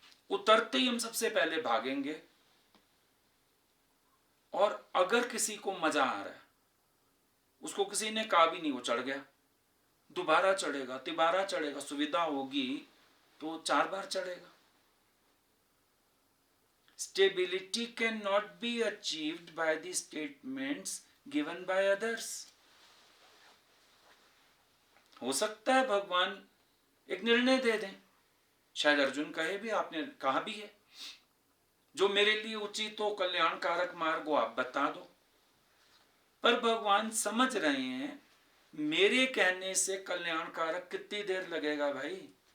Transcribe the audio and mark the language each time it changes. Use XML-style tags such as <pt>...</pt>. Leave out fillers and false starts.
<hi>उतरते ही हम सबसे पहले भागेंगे। और अगर किसी को मजा आ रहा है, उसको किसी ने कहा भी नहीं, वो चढ़ गया, दोबारा चढ़ेगा, तिबारा चढ़ेगा, सुविधा होगी तो 4 बार चढ़ेगा।</hi> <en>Stability cannot be achieved by the statements given by others.</en> <hi>हो सकता है भगवान एक निर्णय दे दें, शायद अर्जुन कहे भी, आपने कहा भी है, जो मेरे लिए उचित हो, कल्याणकारक मार्ग हो, आप बता दो। पर भगवान समझ रहे हैं मेरे कहने से कल्याणकारक कितनी देर लगेगा भाई?</hi>